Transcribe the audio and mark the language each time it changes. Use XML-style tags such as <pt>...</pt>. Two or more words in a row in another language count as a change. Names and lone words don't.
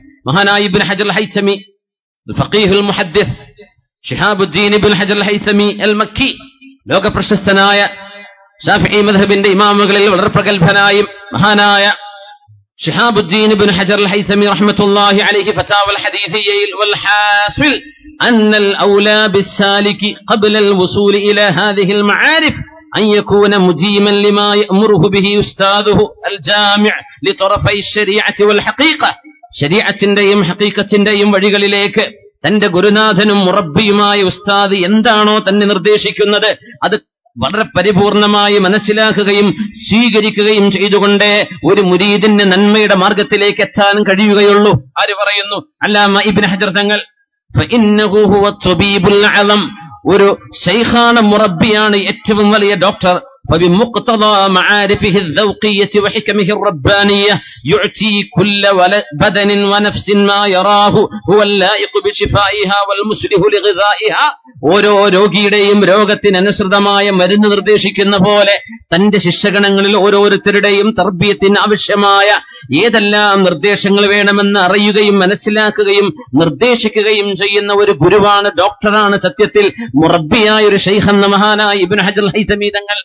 <ml>മഹാനായ ഇബ്നു ഹജർ ഹൈതമി ഫഖീഹുൽ മുഹദ്ദിസ് ശിഹാബുദ്ദീൻ ഇബ്നു ഹജർ ഹൈതമി അൽ മക്കി, ലോക പ്രശസ്തനായ ശാഫിഈ മദ്ഹബിന്റെ ഇമാമുകളിൽ വളരെ പ്രഗൽഭനായും മഹാനായ ശിഹാബുദ്ദീൻ ഇബ്നു ഹജർ ഹൈതമി</ml> <ar>رحمة الله عليه</ar> <ml>ഫതാവൽ ഹദീസിയയിൽ</ml> <ar>والحاصل أن الأولى بالسالك قبل الوصول إلى هذه المعارف أن يكون مجيما لما يأمره به أستاذه الجامع لطرفي الشريعة والحقيقة.</ar> <ml>ശരീഅത്തിന്റെയും ഹഖീഖത്തിന്റെയും വഴികളിലേക്ക് തന്റെ ഗുരുനാഥനും മുറബ്ബിയുമായ ഉസ്താദ് എന്താണോ തന്നെ നിർദ്ദേശിക്കുന്നത് അത് വളരെ പരിപൂർണമായി മനസ്സിലാക്കുകയും സ്വീകരിക്കുകയും ചെയ്തുകൊണ്ടേ ഒരു മുരീദിന് നന്മയുടെ മാർഗത്തിലേക്ക് എത്താൻ കഴിയുകയുള്ളൂ. ആര് പറയുന്നു? അല്ലാമ ഇബ്നു ഹജർ തങ്ങൾ.</ml> <ar>فإنه هو الطبيب الأعلم,</ar> <ml>ഒരു ശൈഖാണ്, മുറബ്ബിയാണ്, ഏറ്റവും വലിയ ഡോക്ടർ.</ml> <ar>فبمقتضى معارفه الذوقية وحكمه الربانية يعطي كل بدن ونفس ما يراه هو اللائق بشفائها والمصلح لغذائها.</ar> <ml>ഓരോ രോഗിയുടെയും രോഗത്തിനനുസൃതമായ മരുന്ന് നിർദ്ദേശിക്കുന്ന പോലെ തന്റെ ശിഷ്യഗണങ്ങളിൽ ഓരോരുത്തരുടെയും തർബിയത്തിന് ആവശ്യമായ ഏതെല്ലാം നിർദ്ദേശങ്ങൾ വേണമെന്ന് അറിയുകയും മനസ്സിലാക്കുകയും നിർദ്ദേശിക്കുകയും ചെയ്യുന്ന ഒരു ഗുരുവാണ്, ഡോക്ടറാണ് സത്യത്തിൽ മുറബ്ബിയായ ഒരു ശൈഖ് എന്ന മഹാനായ ഇബ്നു ഹജർ ഹൈതമി തങ്ങൾ.</ml>